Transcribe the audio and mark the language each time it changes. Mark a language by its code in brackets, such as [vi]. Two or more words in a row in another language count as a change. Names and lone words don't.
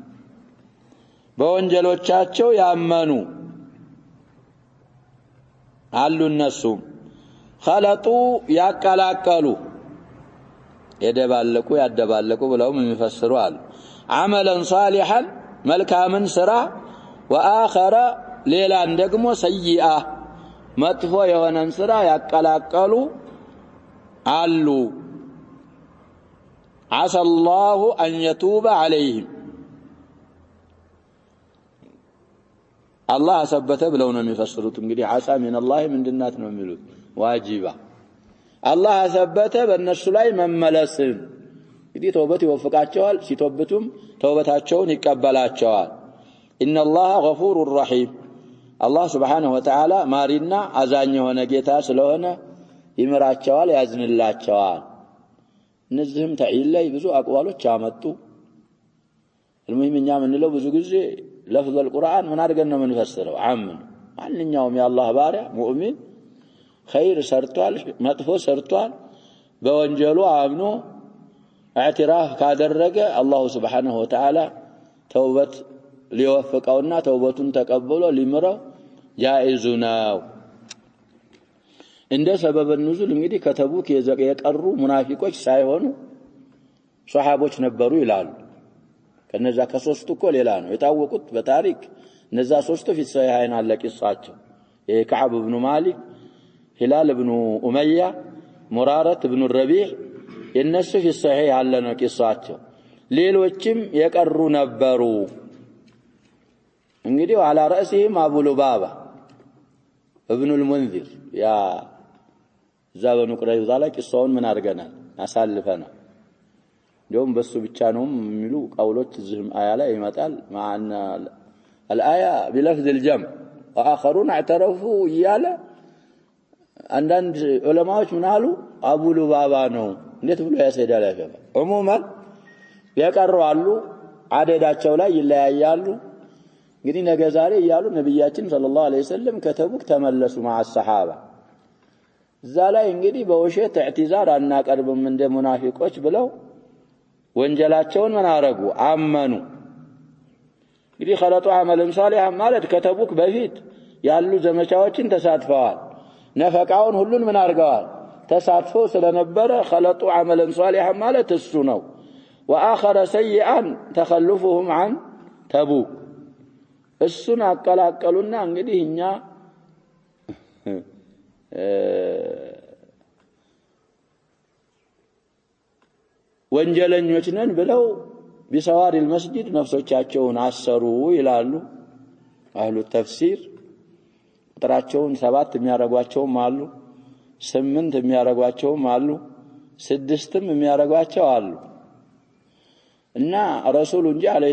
[am] በወንጀሎቻቸው ያመኑ አሉ እነሱ خلطوا ያቀላቀሉ የደባለቁ ያደባለቁ ብለው የሚፈስሩ አሉ [ar] عملا صالحا [am] መልካምን ስራ واخر ሌላን ደግሞ سيئة መጥፎ የሆነን ስራ ያቀላቀሉ አሉ [ar] عسى الله أن يتوب عليهم الله ثبت [am] ብለው ነው የሚፈስሩት እንግዲህ [ar] عسى من الله [am] ምንድናት ነው የሚሉት ዋጂባ [ar] الله ثبت በእነሱ [am] ላይ መመለስን እንግዲህ ተውበት ይወፍቃቸዋል ሲተውበቱም ተውበታቸውን ይቀበላቸዋል [ar] إن الله غفور رحيم الله سبحانه وتعالى [am] ማሪና አዛኝ የሆነ ጌታ ስለሆነ ይምራቸዋል ያዝንላቸዋል እነዚህም ተዒል ላይ ብዙ አቋሎች አመጡ المهم እኛ ምንለው ብዙ ጊዜ [ar] لفظ القرآن [am] ምን አድርገን ነው የምንፈስረው አምን ማንኛውም የአላህ ባሪያ ሙእሚን خير ሰርቷል መጥፎ ሰርቷል በወንጀሉ አምኖ اعتراف ካደረገ አላህ [ar] سبحانه وتعالى [am] ተውበት ሊወፍቀውና ተውበቱን ተቀበሎ ሊምረው جائز ነው እንደ [ar] سبب نزول [am] እንግዲህ ከተቡክ የቀሩ ሙናፊቆች ሳይሆኑ ሷሃቦች ነበሩ ይላሉ ከነዛ ከሶስቱ እኮ ሌላ ነው የታወቁት በታሪክ እነዛ ሶስቱ [ar] في الصحيحين [am] አለ ቂሳቸው የከዓብ ኢብኑ ማሊክ ሂላል ኢብኑ ኡመያ ሙራረት ኢብኑ ረቢዕ የነሱ [ar] في الصحيح [am] አለ ነው ቂሳቸው ሌሎችም የቀሩ ነበሩ እንግዲህ [ar] على رأسهم ابو لبابة ابن المنذر يا [am] ዛበኑ ቁረይዛ ላይ ቂሳውን ምን አድርገናል አሳልፈናል እንደውም በሱ ብቻ ነው የሚሉ ቀውሎች እዚህም አያ ላይ ይመጣል ማአና [ar] الآية بلفظ الجمع واخرون اعترفوا [am] ይያለ አንዳንድ ዑለማዎች ምን አሉ አቡ ሉባባ ነው እንዴት ብሎ ያሰዳል ያፈባ ዑሙማን የቀሩ አሉ አደዳቸው ላይ ይለያያሉ እንግዲህ ነገ ዛሬ እያሉ ነብያችን [ar] صلى الله عليه وسلم [am] ከተቡክ ተመለሱ مع الصحابه እዛ ላይ እንግዲህ በውሸት ኢዕቲዛር አናቀርብም እንደ ሙናፊቆች ብለው ወንጀላቸውን ምን አረጉ አመኑ እንግዲህ [ar] خلطوا عملا صالحا [am] ማለት ከተቡክ በፊት ያሉ ዘመቻዎችን ተሳትፈዋል ነፈቃውን ሁሉን ምን አርገዋል ተሳትፎ ስለነበረ [ar] خلطوا عملا صالحا [am] ማለት እሱ ነው [ar] واخر سيئا تخلفهم عن تبوك [am] እሱን አቀላቀሉና እንግዲህ እኛ ወንጀለኞች ነን ብለው [ar] بسوار المسجد [am] ነፍሶቻቸውን አሰሩ ይላሉ [ar] أهل التفسير [am] ቁጥራቸውን 7 የሚያረጓቸውም አሉ 8 የሚያረጓቸውም አሉ 6ም የሚያረጓቸው አሉ እና ረሱሉ እንጂ አለይሂ